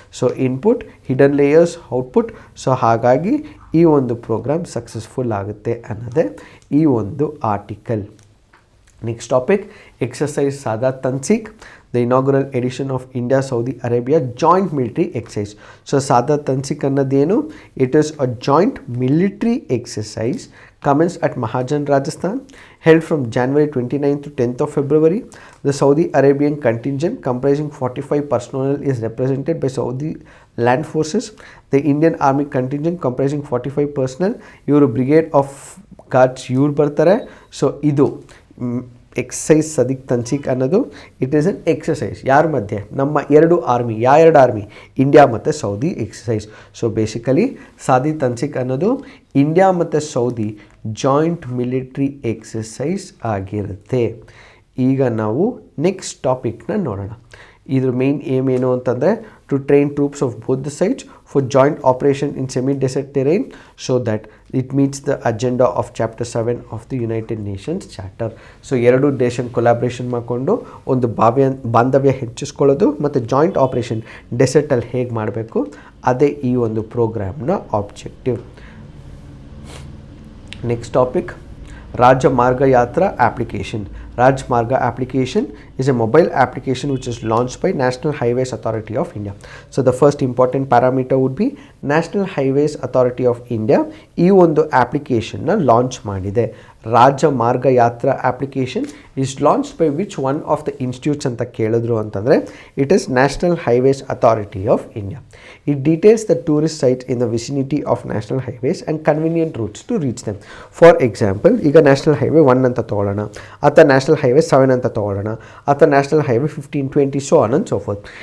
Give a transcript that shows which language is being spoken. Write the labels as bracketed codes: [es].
[kn] So input, hidden layers, output. So ಹಾಗಾಗಿ ಈ ಒಂದು ಪ್ರೋಗ್ರಾಮ್ ಸಕ್ಸಸ್ಫುಲ್ ಆಗುತ್ತೆ ಅನ್ನೋದೇ ಈ ಒಂದು ಆರ್ಟಿಕಲ್. ನೆಕ್ಸ್ಟ್ ಟಾಪಿಕ್, ಎಕ್ಸಸೈಸ್ ಸಾದಾ ತನ್ಸಿಕ್, the inaugural edition of India Saudi Arabia joint military exercise. So ಸಾದಾ ತನ್ಸಿಕ್ ಅನ್ನೋದೇನು? [en] It is a joint military exercise commenced at Mahajan, Rajasthan, held from January 29th to 10th of February. The Saudi Arabian contingent comprising 45 personnel is represented by Saudi Land Forces. The Indian Army contingent comprising 45 personnel, [kn] ಇವರು brigade of guards ಇವ್ರು ಬರ್ತಾರೆ. So ಇದು exercise ಸದಿಕ್ ತನ್ಸಿಕ್ ಅನ್ನೋದು it is an exercise. ಯಾರ ಮಧ್ಯೆ? ನಮ್ಮ ಎರಡು army. ಎರಡು ಆರ್ಮಿ? ಇಂಡಿಯಾ ಮತ್ತು Saudi exercise. So basically Sadi ತನ್ಸಿಕ್ ಅನ್ನೋದು ಇಂಡಿಯಾ ಮತ್ತು ಸೌದಿ ಜಾಯಿಂಟ್ ಮಿಲಿಟ್ರಿ ಎಕ್ಸಸೈಸ್ ಆಗಿರುತ್ತೆ. ಈಗ ನಾವು ನೆಕ್ಸ್ಟ್ ಟಾಪಿಕ್ನ ನೋಡೋಣ. ಇದ್ರ ಮೇನ್ ಏಮ್ ಏನು ಅಂತಂದರೆ [en] To train troops of both the sides for joint operation in semi desert terrain so that it meets the agenda of chapter 7 of the United Nations charter. [kn] So ಎರಡು ದೇಶ collaboration ಮಾಡಿಕೊಂಡು ಒಂದು ಬಾಂಧವ್ಯ ಹೆಚ್ಚಿಸ್ಕೊಳ್ಳೋದು ಮತ್ತು joint operation ಡೆಸರ್ಟಲ್ಲಿ ಹೇಗೆ ಮಾಡಬೇಕು, ಅದೇ ಈ ಒಂದು ಪ್ರೋಗ್ರಾಮ್ನ ಆಬ್ಜೆಕ್ಟಿವ್. ನೆಕ್ಸ್ಟ್ ಟಾಪಿಕ್, ರಾಜ ಮಾರ್ಗ ಯಾತ್ರಾ application. [en] Rajmarga application is a mobile application which is launched by National Highways Authority of India. So the first important parameter would be National Highways Authority of India [kn] ಈ ಒಂದು ಅಪ್ಲಿಕೇಶನ್ನ launch ಮಾಡಿದೆ. [en] Rajya Marga Yatra application is launch by which one of the institutes [kn] ಅಂತ ಕೇಳಿದ್ರು ಅಂತಂದರೆ [en] It is national highways authority of India. It details the tourist sites in the vicinity of national highways and convenient routes to reach them. [kn] For example, ಈಗ national highway 1 ಅಂತ ತೊಗೊಳ್ಳೋಣ, ಅಥವಾ national highway 7 ಅಂತ ತೊಗೊಳ್ಳೋಣ, ಅಥವಾ national highway 15, 20 so on and so fourth.